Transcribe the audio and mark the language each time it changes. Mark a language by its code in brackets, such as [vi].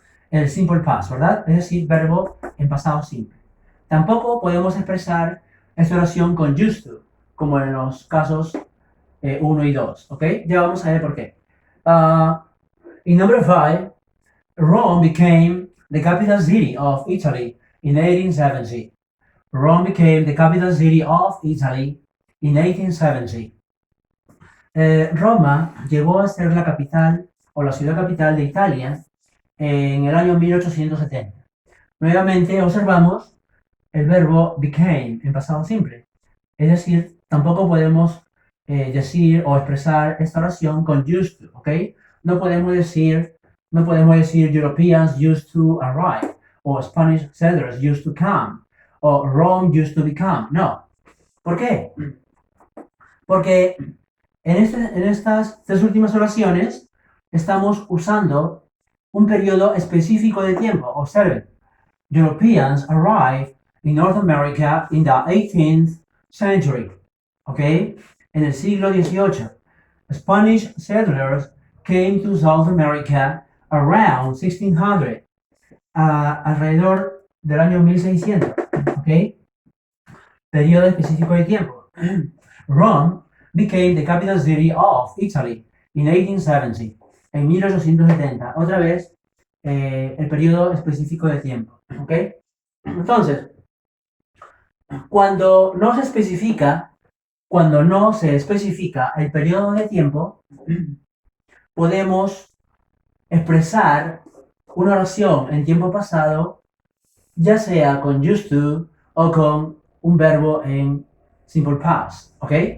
[es] el simple past, ¿verdad? Es decir, verbo en pasado simple. Tampoco podemos expresar esta oración con used to, como en los casos 1 y 2, ¿ok? Ya vamos a ver por qué. [en] In number 5, Rome became the capital city of Italy in 1870. Rome became the capital city of Italy in 1870. [es] Roma llegó a ser la capital o la ciudad capital de Italia en el año 1870. Nuevamente observamos el verbo became en pasado simple. Es decir, tampoco podemos decir o expresar esta oración con used to, ¿ok? No podemos decir [en] Europeans used to arrive, o Spanish settlers used to come, o Rome used to become. [es] No. ¿Por qué? Porque en estas tres últimas oraciones estamos usando un periodo específico de tiempo. Observen. [en] Europeans arrived in North America in the 18th century. ¿Ok? [es] En el siglo XVIII. [en] Spanish settlers came to South America around 1600. [es] Alrededor del año 1600. ¿Ok? Periodo específico de tiempo. [en] Rome became the capital city of Italy in 1870. [es] En 1870. Otra vez, el periodo específico de tiempo. ¿Ok? Entonces, cuando no se especifica el periodo de tiempo, podemos expresar una oración en tiempo pasado, ya sea con used to o con un verbo en simple past, ¿ok?